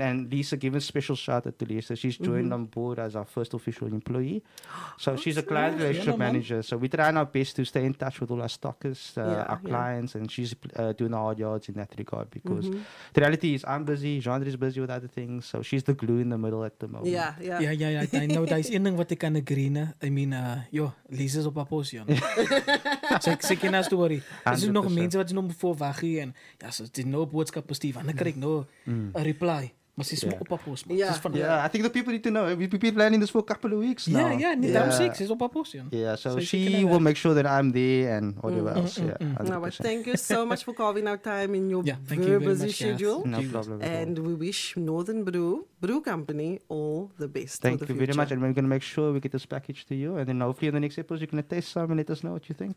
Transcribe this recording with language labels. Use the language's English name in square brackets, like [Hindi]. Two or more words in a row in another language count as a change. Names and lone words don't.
[English] And Lisa, give a special shout out to Lisa. She's joined on board as our first official employee. So she's a client relationship manager. So we're trying our best to stay in touch with all our stockers, our clients, and she's doing the hard yards in that regard because the reality is I'm busy, Jean is busy with other things, so she's the glue in the middle at the moment. Yeah. I know [Afrikaans] daar's een ding wat ek kan agree, né? [English] I mean, [Afrikaans] Lisa's op haar pos, ja. Sy ken haar storie. Is er nog mense wat nog voor wag hier en so dis nou boodskap Steve, dan kry ek nou 'n reply. Maar sy is op haar pos. [English] Yeah, I think the people need to know. We've been planning this for a couple of weeks now. I'm sick. She's [Afrikaans] op haar pos, ja. [English] Yeah, so she will make sure that I'm there and whatever else. No, but thank you so much for carving out time in your very very busy much, schedule. No problem. And we wish Northern Brew Company all the best. Thank for the you very future. much, and we're going to make sure we get this package to you, and then hopefully in the next episode you're going to taste some and let us know what you think.